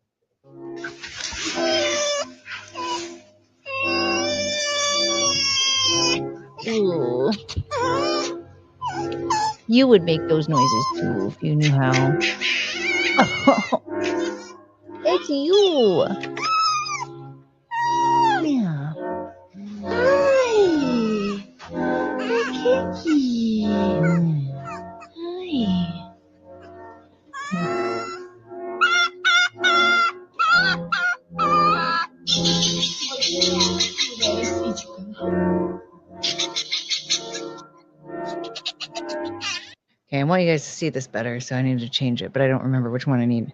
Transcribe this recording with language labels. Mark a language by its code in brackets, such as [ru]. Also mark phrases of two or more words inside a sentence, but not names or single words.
[en] Ooh. You would make those noises too if you knew how. Oh, it's you. Yeah. Hi. Hi, Kiki. Hi. Okay, I want you guys to see this better, so I need to change it, but I don't remember which one I need.